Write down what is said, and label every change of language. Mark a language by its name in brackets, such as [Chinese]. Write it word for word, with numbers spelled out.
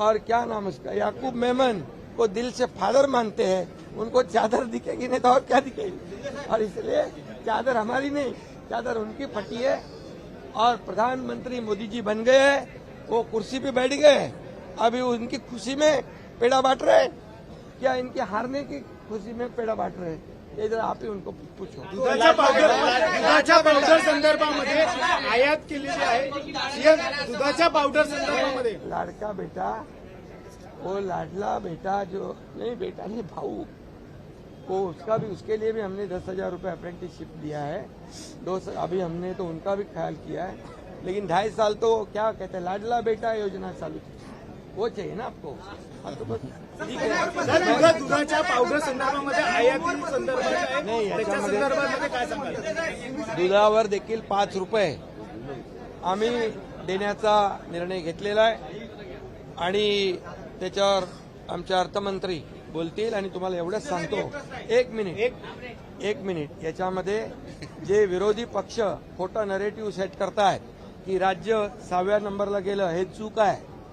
[Hindi] और क्या नाम उसका, याकूब मेमन को दिल से फादर मानते हैं, उनको चादर दिखेगी नहीं तो और क्या दिखेगी। और इसलिए चादर हमारी नहीं, चादर उनकी फटी है। और प्रधानमंत्री मोदी जी बन गए हैं, वो कुर्सी पे बैठ गए हैं, अभी उनकी खुशी में पेड़ा बांट रहे हैं क्या, इनके हारने की खुशी में पेड़ा बांट रहे हैं? ये जरा आप ही उनको पूछो। [Marathi] दुधाच्या पावडर दुधाच्या पावडर संदर्भामध्ये आयात केलेली आहे सीएम, दुधाच्या पावडर संदर्भामध्ये [Hindi] लाडका बेटा, वो लाडला बेटा जो नहीं बेटा नहीं भाऊ, वो उसका भी, उसके लिए भी हमने दस हजार रूपये अप्रेंटिसशिप दिया है। दो स- अभी हमने तो उनका भी ख्याल किया है, लेकिन ढाई साल तो क्या कहते हैं लाडला बेटा योजना चालू की, वो चाहिए ना आपको। हम तो बस ठीक है। [Marathi] सर, मला दुधाच्या पावडर संदर्भामध्ये आयाती संदर्भात आहे, त्याच्या संदर्भामध्ये काय सांगाल? दुधावर देखील पाच रुपये आम्ही देण्याचा निर्णय घेतलेला आहे आणि त्याच्यावर आमचे अर्थमंत्री बोलतील आणि तुम्हाला एवढंच सांगतो, एक मिनिट एक मिनिट याच्यामध्ये जे विरोधी पक्ष खोटा नरेटिव्ह सेट करतायत की राज्य सहाव्या नंबरला गेलं, हे चूक आहे.